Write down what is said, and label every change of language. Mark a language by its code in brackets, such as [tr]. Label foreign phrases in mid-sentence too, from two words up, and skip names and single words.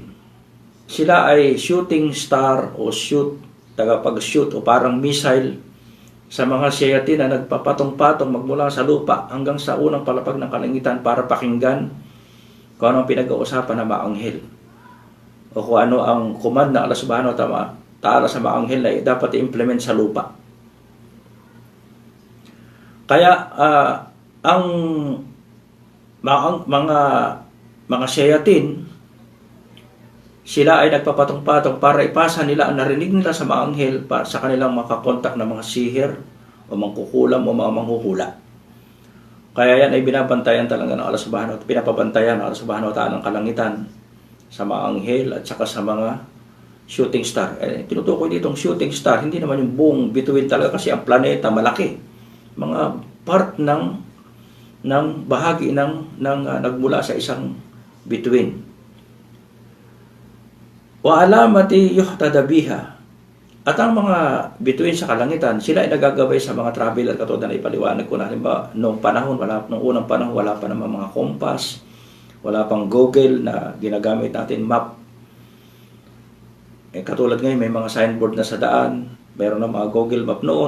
[tl] Sila ay [en] shooting star [tl] o tagapag-shoot o parang missile sa mga sayatin na nagpapatong-patong magmula sa lupa hanggang sa unang palapag ng kalangitan para pakinggan kung ano ang pinag-uusapan ng mga anghel. O kung ano ang command na [ar] Allah subhanahu wa ta'ala [tl] sa mga anghel na dapat i-implement sa lupa. Kaya ang mga sayatin, sila ay nagpapatong-patong para ipasa nila ang narinig nila sa mga anghel sa kanilang makakontak ng mga sihir o mangkukulam o mga manghuhula. Kaya yan ay binabantayan talaga ng [ar] Allah subhanahu wa ta'ala, [tl] pinapabantayan ng [ar] Allah subhanahu wa ta'ala [tl] ng kalangitan sa mga anghel at saka sa mga [en] shooting star. [tl] Tinutukoy ditong [en] shooting star, [tl] hindi naman yung buong bituin talaga kasi ang planeta malaki. Mga part ng bahagi ng nagmula sa isang bituin. [ar] Wa alamati yuhtada biha. [tl] At ang mga bituin sa kalangitan, sila ay nagagabay sa mga traveler katulad na ipaliwanag ko na halimbawa nung unang panahon wala pa naman mga compass, wala pang Google na ginagamit natin map. Katulad ngayon may mga signboard na sa daan, mayroon na mga Google map noon.